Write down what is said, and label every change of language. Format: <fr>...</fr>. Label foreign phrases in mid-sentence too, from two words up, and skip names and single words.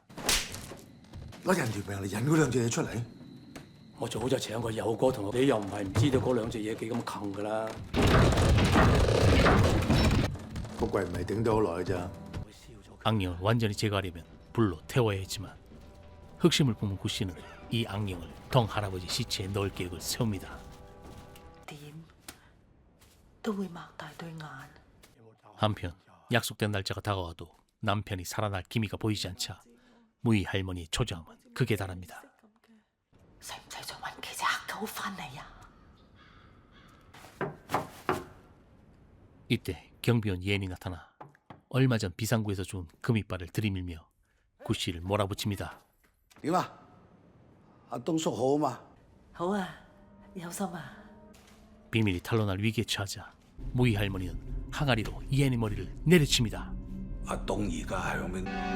<yue>攞人條命嚟引嗰兩隻嘢出嚟。我早就請過友哥同我，你又唔係唔知道嗰兩隻嘢幾咁近㗎啦。個櫃唔係頂咗好耐咋。</yue> <ko>악령을 완전히 제거하려면 불로 태워야 했지만 흑심을 품은 구씨는 이 악령을 덩 할아버지 시체에 넣을 계획을 세웁니다.</ko> <yue>點都會擘大對眼。</yue> <ko>한편 약속된 날짜가 다가와도 남편이 살아날 기미가 보이지 않자 무희 할머니의 초조함은 극에 달합니다.</ko> <yue>使唔使再揾幾隻黑狗翻嚟啊？</yue> <ko>이때 경비원 예은이 나타나 얼마 전 비상구에서 준 금이빨을 들이밀며 구씨를 몰아붙입니다.</ko> <yue>點啊？阿東叔好嘛？好啊，有心啊。</yue> <ko>비밀이 탄로날 위기에 처하자 무희 할머니는 항아리로 예은의 머리를 내려칩니다.</ko> <yue>阿東而家喺邊？</yue>